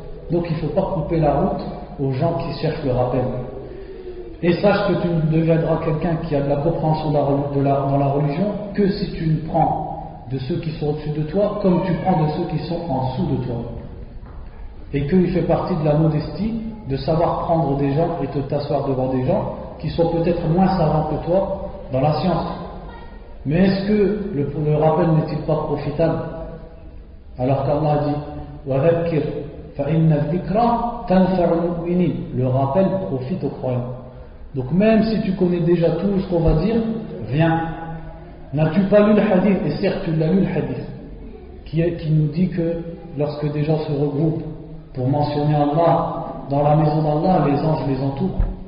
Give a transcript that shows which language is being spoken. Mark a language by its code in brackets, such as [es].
[fr] Donc il ne faut pas couper la route aux gens qui cherchent le rappel. Et sache que tu ne deviendras quelqu'un qui a de la compréhension dans la religion que si tu ne prends de ceux qui sont au-dessus de toi comme tu prends de ceux qui sont en dessous de toi. Et qu'il fait partie de la modestie de savoir prendre des gens et te t'asseoir devant des gens qui sont peut-être moins savants que toi dans la science. Mais est-ce que le rappel n'est-il pas profitable? Alors qu'Allah a dit [ar] وَذَكِّرْ فَإِنَّ الذِّكْرَى تَنْفَعُ الْمُؤْمِنِينَ. [fr] Le rappel profite aux croyants. Donc même si tu connais déjà tout ce qu'on va dire, viens. N'as-tu pas lu le hadith? Et certes tu l'as lu le hadith, qui nous dit que lorsque des gens se regroupent pour mentionner Allah dans la maison d'Allah, les anges les entourent.